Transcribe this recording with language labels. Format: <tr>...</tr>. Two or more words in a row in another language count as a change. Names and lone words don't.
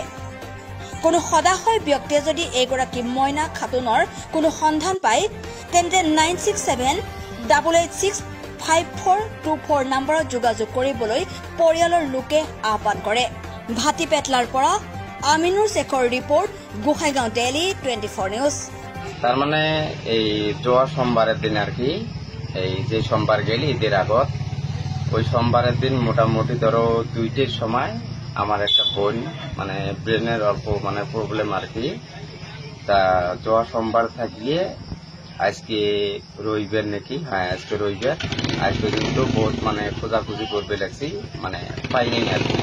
<as>কোনো সদাশয় ব্যক্তিয়ে যদি এইগৰাকী মইনা খাতুনৰ কোনো সন্ধান পায় তেন্তে 9678865424 নম্বৰত যোগাযোগ কৰিবলৈ পৰিয়ালৰ লোকে আহ্বান কৰে। ভাটিপেটলাৰ পৰা আমিনুৰ শেখৰ ৰিপোৰ্ট, গোসাইগাঁও ডেইলি 24 নিউজ।</as> <bn>তার মানে এই যোয়া সোমবারের দিন আর কি, এই যে সোমবার গেলি ঈদের আগত, ওই সোমবারের দিন মোটামুটি ধরো 2টের সময় আমার একটা বোন মানে ব্রেনের অল্প মানে প্রবলেম আর কি, তা যোয়া সোমবার থাকিয়ে আজকে রবিবার নাকি, হ্যাঁ আজকে রবিবার, আজকে কিন্তু বহুত মানে খোঁজাখুঁজি করবে লাগছি, মানে পাইনি আর কি।</bn>